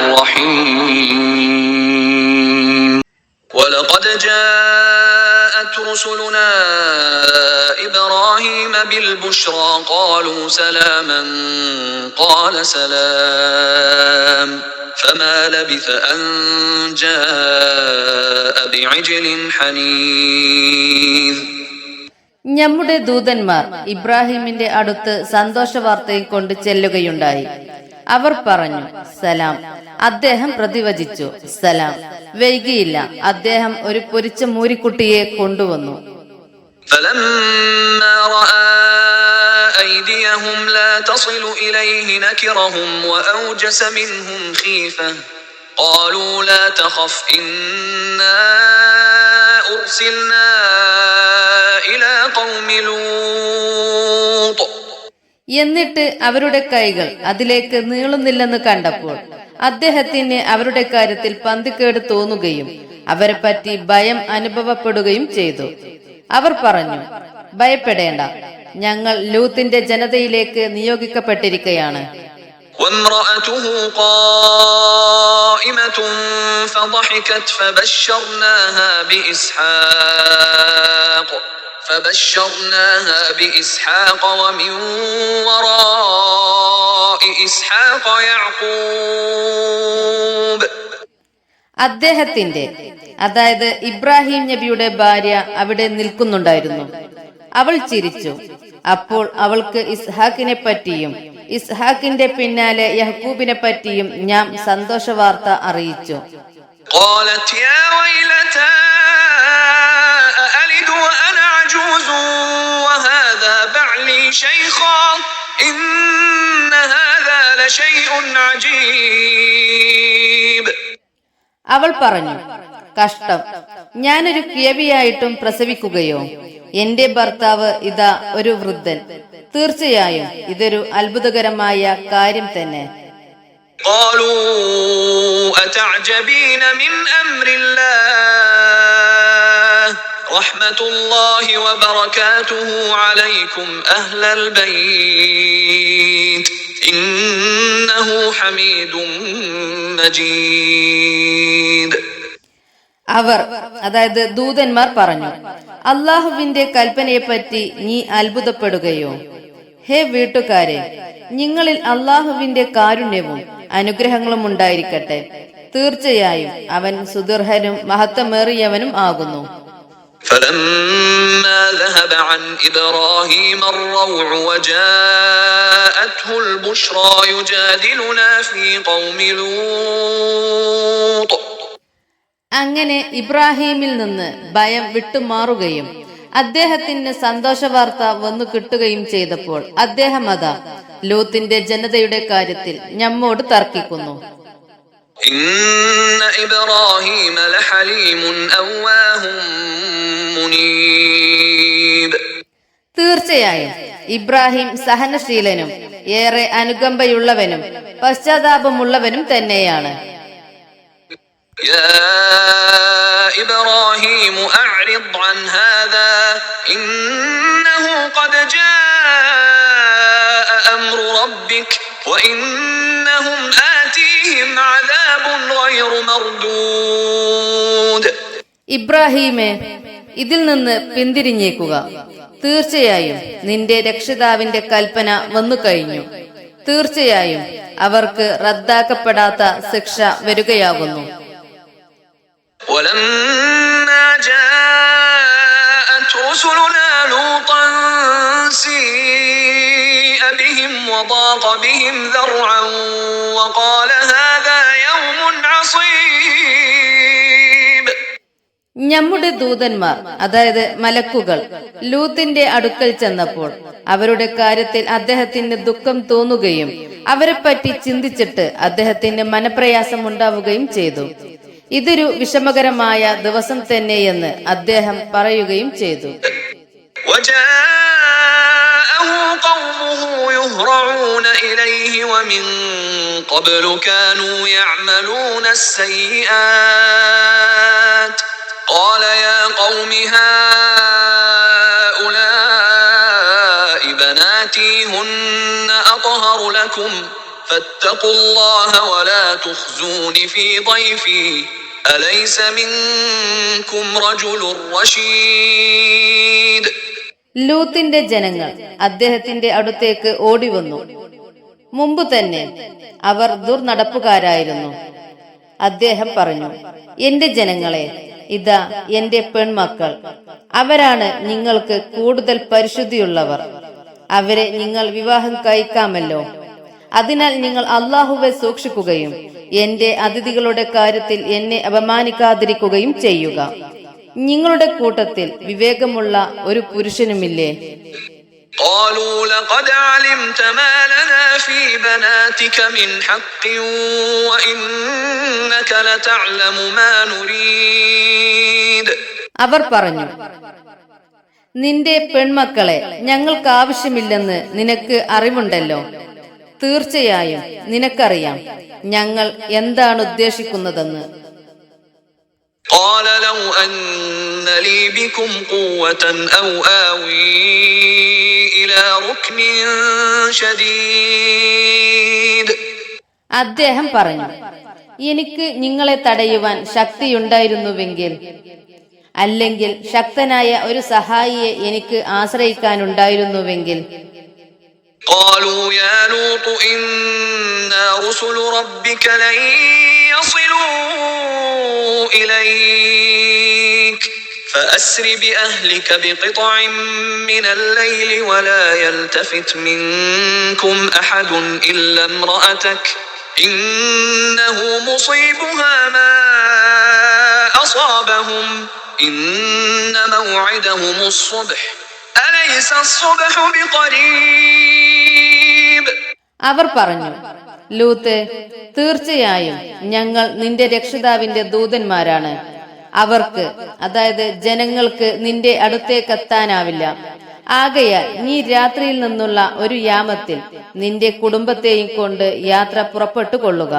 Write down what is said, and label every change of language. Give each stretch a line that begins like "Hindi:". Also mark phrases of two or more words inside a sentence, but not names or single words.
Arabic: الرحيم ولقد جاءت رسلنا إبراهيم بالبشرى قالوا سلاما قال سلام فما لبث أن جاء بعجل حنيذ.
Malayalam: നമ്മുടെ ദൂതന്മാർ ഇബ്രാഹിമിന്റെ അടുത്ത് സന്തോഷ വാർത്തയും കൊണ്ട് ചെല്ലുകയുണ്ടായി. അവർ പറഞ്ഞു സലാം. അദ്ദേഹം പ്രതിവചിച്ചു സലാം. വൈകിയില്ല, അദ്ദേഹം ഒരു പൊരിച്ച മൂരിക്കുട്ടിയെ കൊണ്ടുവന്നു.
Arabic: فلما رأى أيديهم لا تصل إليه نكرهم وأوجس منهم خيفة قالوا لا تخف إنا أرسلنا إلى قوم لوط.
Malayalam: എന്നിട്ട് അവരുടെ കൈകൾ അതിലേക്ക് നീളുന്നില്ലെന്ന് കണ്ടപ്പോൾ അദ്ദേഹത്തിന് അവരുടെ കാര്യത്തിൽ പന്തിക്കേട് തോന്നുകയും അവരെ പറ്റി ഭയം അനുഭവപ്പെടുകയും ചെയ്തു. അവർ പറഞ്ഞു, ഭയപ്പെടേണ്ട, ഞങ്ങൾ ലൂത്തിന്റെ ജനതയിലേക്ക് നിയോഗിക്കപ്പെട്ടിരിക്കുകയാണ്.
Arabic: وامرأته قائمة فضحكت فبشرناها بإسحاق ومن وراء إسحاق يعقوب.
Malayalam: അദ്ദേഹത്തിന്റെ, അതായത് ഇബ്രാഹിം നബിയുടെ ഭാര്യ അവിടെ നിൽക്കുന്നുണ്ടായിരുന്നു. അവൾ ചിരിച്ചു. അപ്പോൾ അവൾക്ക് ഇസ്ഹാക്കിനെ പറ്റിയും ഇസ്ഹാക്കിന്റെ പിന്നാലെ യഹ്കൂബിനെ പറ്റിയും ഞാൻ സന്തോഷ വാർത്ത അറിയിച്ചു.
Arabic: قالت يا ويلتى أألد وأنا عجوز وهذا بعلي شيخا إن هذا لشيء عجيب.
Malayalam: അവൾ പറഞ്ഞു, കഷ്ടം, ഞാനൊരു കിഴവിയായിട്ടും പ്രസവിക്കുകയോ? എന്റെ ഭർത്താവ് ഇതാ ഒരു വൃദ്ധൻ. തീർച്ചയായും ഇതൊരു അത്ഭുതകരമായ കാര്യം തന്നെ.
Arabic: قالوا أتعجبين من أمر الله رحمة الله وبركاته عليكم أهل البيت إنه حميد مجيد.
Malayalam: അവർ, അതായത് ദൂതന്മാർ പറഞ്ഞു, അള്ളാഹുവിന്റെ കൽപ്പനയെപ്പറ്റി നീ അത്ഭുതപ്പെടുകയോ? ഹേ വീട്ടുകാരെ, നിങ്ങളിൽ അള്ളാഹുവിന്റെ കാരുണ്യവും അനുഗ്രഹങ്ങളും ഉണ്ടായിരിക്കട്ടെ. തീർച്ചയായും അവൻ സുദീർഘനും മഹത്വമേറിയവനും ആകുന്നു.
Arabic: فلما ذهب عن إبراهيم الروع وجاءته البشرى يجادلنا في قوم لوط.
Malayalam: അങ്ങനെ ഇബ്രാഹീമിൽ നിന്ന് ഭയം വിട്ടുമാറുകയും അദ്ദേഹത്തിന് സന്തോഷ വാർത്ത വന്നു കിട്ടുകയും ചെയ്തപ്പോൾ അദ്ദേഹം അതാ ലൂത്തിന്റെ ജനതയുടെ കാര്യത്തിൽ നമ്മോട് തർക്കിക്കുന്നു.
Arabic: إن إبراهيم لحليم أواه منيب.
Malayalam: തീർച്ചയായും ഇബ്രാഹിം സഹനശീലനും ഏറെ അനുകമ്പയുള്ളവനും പശ്ചാത്താപമുള്ളവനും തന്നെയാണ്.
Arabic: يا إبراهيم أعرض عن هذا إنه قد جاء أمر ربك وإنهم آتيهم عذاب غير مردود.
Malayalam: ഇബ്രാഹീമേ, ഇതിൽ നിന്ന് പിന്തിരിഞ്ഞേക്കുക. തീർച്ചയായും നിന്റെ രക്ഷിതാവിന്റെ കൽപ്പന വന്നു കഴിഞ്ഞു. തീർച്ചയായും അവർക്ക് റദ്ദാക്കപ്പെടാത്ത ശിക്ഷ വരികയാകുന്നു.
Arabic: ولما جاءت رسلنا لوطا سيء بهم وضاق بهم ذرعا وقال هذا يوم عصيب.
Malayalam: നമ്മുടെ ദൂതന്മാർ, അതായത് മലക്കുകൾ, ലൂത്തിന്റെ അടുക്കൽ ചെന്നപ്പോൾ അവരുടെ കാര്യത്തിൽ അദ്ദേഹത്തിന് ദുഃഖം തോന്നുകയും അവരെ പറ്റി ചിന്തിച്ചിട്ട് അദ്ദേഹത്തിന് മനപ്രയാസം ഉണ്ടാവുകയും ചെയ്തു. ഇതൊരു വിഷമകരമായ ദിവസം തന്നെയെന്ന് അദ്ദേഹം പറയുകയും ചെയ്തു.
Arabic: وجاءه قومه يهرعون إليه ومن قبل كانوا يعملون السيئات قال يا قوم هؤلاء فيهن أطهر لكم فاتقوا الله ولا تخزون في ضيفي أليس منكم رجل رشيد.
Malayalam: ലൂത്തിന്റെ ജനങ്ങൾ അദ്ദേഹത്തിന്റെ അടുത്തേക്ക് ഓടിവന്നു. മുമ്പ് തന്നെ അവർ ദുർനടപ്പുകാരായിരുന്നു. അദ്ദേഹം പറഞ്ഞു, എന്റെ ജനങ്ങളെ, ഇതാ എന്റെ പെൺമക്കൾ, അവരാണ് നിങ്ങൾക്ക് കൂടുതൽ പരിശുദ്ധിയുള്ളവർ. അവരെ നിങ്ങൾ വിവാഹം കഴിക്കാമല്ലോ. അതിനാൽ നിങ്ങൾ അള്ളാഹുവെ സൂക്ഷിക്കുകയും എന്റെ അതിഥികളുടെ കാര്യത്തിൽ എന്നെ അപമാനിക്കാതിരിക്കുകയും ചെയ്യുക. നിങ്ങളുടെ കൂട്ടത്തിൽ വിവേകമുള്ള ഒരു പുരുഷനുമില്ലേ?
Arabic: قالوا لقد علمت ما لنا في بناتك من حق وإنك لتعلم ما نريد.
Malayalam: അവർ പറഞ്ഞു, നിന്റെ പെൺമക്കളെ ഞങ്ങൾക്ക് ആവശ്യമില്ലെന്ന് നിനക്ക് അറിവുണ്ടല്ലോ. തീർച്ചയായും നിനക്കറിയാം ഞങ്ങൾ എന്താണ് ഉദ്ദേശിക്കുന്നതെന്ന്.
Arabic: قال لو أن لي بكم قوة أو آوي إلى ركن شديد.
Malayalam: അദ്ദേഹം പറഞ്ഞു, എനിക്ക് നിങ്ങളെ തടയുവാൻ ശക്തിയുണ്ടായിരുന്നുവെങ്കിൽ, അല്ലെങ്കിൽ ശക്തനായ ഒരു സഹായിയെ എനിക്ക് ആശ്രയിക്കാനുണ്ടായിരുന്നുവെങ്കിൽ.
Arabic: قالوا يا لوط إنا رسل ربك لن يصلوا إليك فأسر بأهلك بقطع من الليل ولا يلتفت منكم أحد إلا امرأتك إنه مصيبها ما أصابهم إن موعدهم الصبح أليس الصبح بقريب.
Malayalam: അവർ പറഞ്ഞു, ലൂത്ത്, തീർച്ചയായും ഞങ്ങൾ നിന്റെ രക്ഷിതാവിന്റെ ദൂതന്മാരാണ്. അവർക്ക്, അതായത് ജനങ്ങൾക്ക് നിന്റെ അടുത്തേക്കെത്താനാവില്ല. ആകയാൽ നീ രാത്രിയിൽ നിന്നുള്ള ഒരു യാമത്തിൽ നിന്റെ കുടുംബത്തെയും കൊണ്ട് യാത്ര പുറപ്പെട്ടു കൊള്ളുക.